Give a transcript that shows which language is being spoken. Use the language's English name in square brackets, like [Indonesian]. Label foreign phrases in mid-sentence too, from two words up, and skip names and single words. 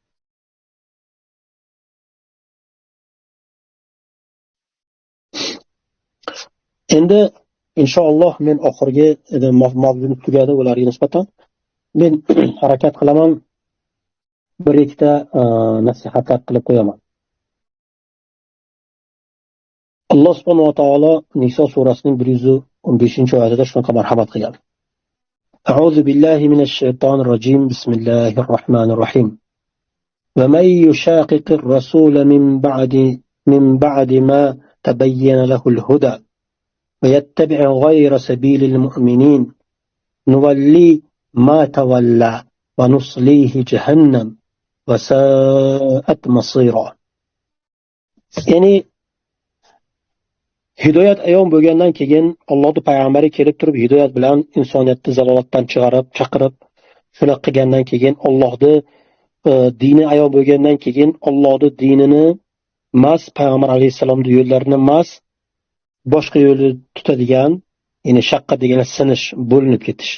[Uzbek] Endi inshaalloh men oxirgi mavzuni tugadi ularga nisbatan men harakat qilaman, bir ikkita nasihatlar qilib qo'yaman. Alloh subhanahu va taolo Niso surasining 115-oyatida shunaqa marhamat qilgan. [Arabic] أعوذ بالله من الشيطان الرجيم. بسم الله الرحمن الرحيم. ومن يشاقق الرسول من بعد ما تبين له الهدى ويتبع غير سبيل المؤمنين نوله ما تولى ونصله جهنم وساءت مصيرا. [Uzbek] Ya'ni hidoyat ayon bo'lgandan keyin Allohning payg'ambari kelib turib hidoyat bilan insoniyatni zalolatdan chaqirib shuna qilgandan keyin Allohning dini ayon bo'lgandan keyin Allohning dinini mas payg'ambar alayhisalomning yo'llarini mas boshqa yo'lni tutadigan, ya'ni shaqqa degan sinish, bo'linib ketish.